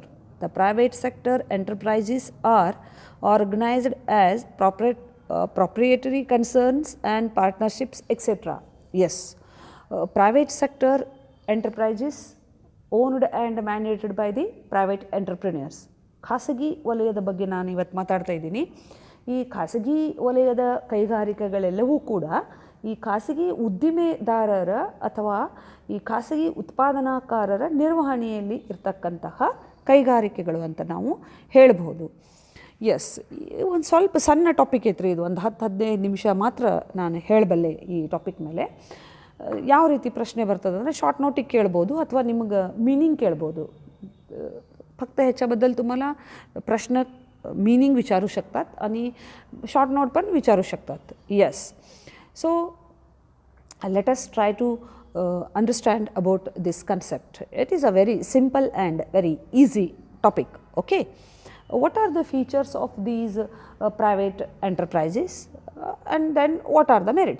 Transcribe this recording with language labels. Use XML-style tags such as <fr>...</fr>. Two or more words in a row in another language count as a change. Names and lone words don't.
<en>The private sector enterprises are organized as proprietary concerns and partnerships, etc. Yes, private sector enterprises owned and managed by the private entrepreneurs.</en> <kn>ಖಾಸಗಿ ವಲಯದ ಬಗ್ಗೆ ನಾನು ಇವತ್ತು ಮಾತಾಡ್ತಾ ಇದ್ದೀನಿ. ಈ ಖಾಸಗಿ ವಲಯದ ಕೈಗಾರಿಕೆಗಳೆಲ್ಲವೂ ಕೂಡ ಈ ಖಾಸಗಿ ಉದ್ದಿಮೆದಾರರ ಅಥವಾ ಈ ಖಾಸಗಿ ಉತ್ಪಾದನಾಕಾರರ ನಿರ್ವಹಣೆಯಲ್ಲಿ ಇರ್ತಕ್ಕಂತಹ ಕೈಗಾರಿಕೆಗಳು ಅಂತ ನಾವು ಹೇಳ್ಬೋದು. ಎಸ್, ಒಂದು ಸ್ವಲ್ಪ ಸಣ್ಣ ಟಾಪಿಕ್ ಐತ್ರಿ ಇದು, ಒಂದು 10-15 ನಿಮಿಷ ಮಾತ್ರ ನಾನು ಹೇಳಬಲ್ಲೆ ಈ ಟಾಪಿಕ್ ಮೇಲೆ. ಯಾವ ರೀತಿ ಪ್ರಶ್ನೆ ಬರ್ತದೆ ಅಂದರೆ</kn> <en>short notic</en> <kn>ಕೇಳ್ಬೋದು ಅಥವಾ ನಿಮಗೆ मीनिंग ಕೇಳ್ಬೋದು.</kn> <mr>फक्त ह्याच्याबद्दल तुम्हाला प्रश्न मीनिंग विचारू शकतात आणि</mr> <en>short note</en> <mr>पण विचारू शकतात.</mr> <en>येस, सो let us try to understand about this concept. It is a very simple and very easy topic. Okay, what are the features of these private enterprises and then what are the merits?</en>